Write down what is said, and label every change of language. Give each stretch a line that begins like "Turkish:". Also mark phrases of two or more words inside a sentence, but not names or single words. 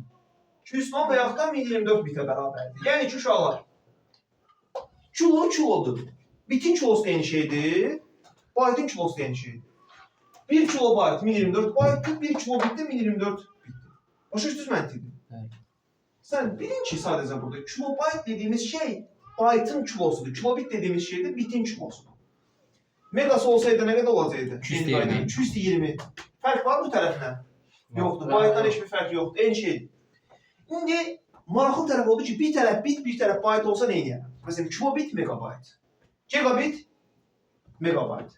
Azerbaijani: 210 və yaxud da 1024 bitə bərabərdir. Yəni ki, uşaqlar, kilo kilodur. Bitin kilosu da eyni şeydir, baytın kilosu da eyni şeydir. 1 kilobayt 1024 baytdır, 1 kilobit də 1024 bitdir. Başa düşdünüz məntiqdir? Evet. Sən bilin ki, sadəcə burada kilobayt dediğimiz şey baytın kilosudur. Kilobit dediğimiz şey de bitin kilosudur. Megası olsaydı nə qədər olacaqdı? 220. 220. Fərq var bu tərəflə? Yoxdur. Baytdan heç bir fərq yoxdur. Eyni şeydir. İndi maraqlı tərəf oldu ki, bir tərəf bit, bir tərəf bayt olsa nə edir? Məsələn, kilobit megabayt. Gigabit megabayt və s.